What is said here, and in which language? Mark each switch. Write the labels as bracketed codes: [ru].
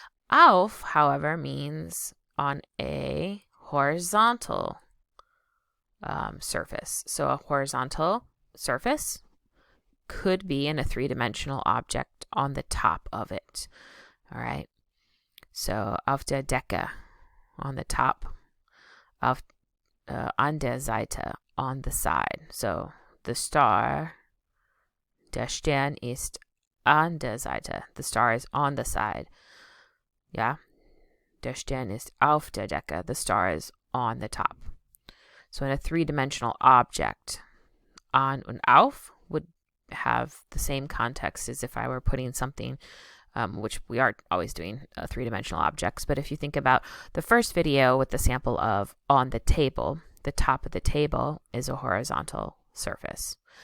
[en] Auf, however, means on a horizontal surface. So a horizontal surface could be in a three-dimensional object on the top of it. All right. So [de] auf der Decke, [en] on the top. [de] Auf an der Seite, [en] on the side. So the star, [de] der Stern ist an der Seite. [en] The star is on the side. Yeah. [de] Der Stern ist auf der Decke. [en] The star is on the top. So in a three-dimensional object, an und auf would have the same context as if I were putting something, which we are always doing three-dimensional objects. But if you think about the first video with the sample of on the table, the top of the table is a horizontal surface.